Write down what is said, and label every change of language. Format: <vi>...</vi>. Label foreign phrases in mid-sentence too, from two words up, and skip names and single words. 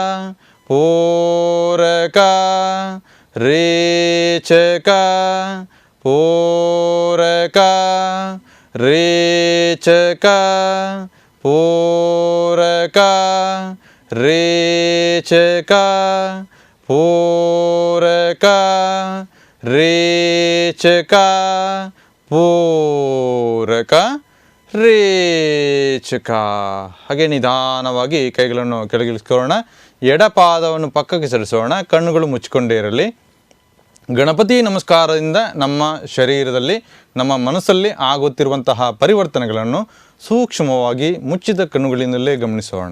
<sa>Puraka, Rechaka, Puraka, Rechaka, Puraka, Rechaka, Puraka, Rechaka, Puraka, ರೇಚಕ.</sa> <kn>ಹಾಗೆ ನಿಧಾನವಾಗಿ ಕೈಗಳನ್ನು ಕೆಳಗಿಳಿಸ್ಕೊಳ್ಳೋಣ. ಎಡಪಾದವನ್ನು ಪಕ್ಕಕ್ಕೆ ಸರಿಸೋಣ. ಕಣ್ಣುಗಳು ಮುಚ್ಚಿಕೊಂಡೇ ಇರಲಿ. ಗಣಪತಿ ನಮಸ್ಕಾರದಿಂದ ನಮ್ಮ ಶರೀರದಲ್ಲಿ, ನಮ್ಮ ಮನಸ್ಸಲ್ಲಿ ಆಗುತ್ತಿರುವಂತಹ ಪರಿವರ್ತನೆಗಳನ್ನು ಸೂಕ್ಷ್ಮವಾಗಿ ಮುಚ್ಚಿದ ಕಣ್ಣುಗಳಿಂದಲೇ ಗಮನಿಸೋಣ.</kn>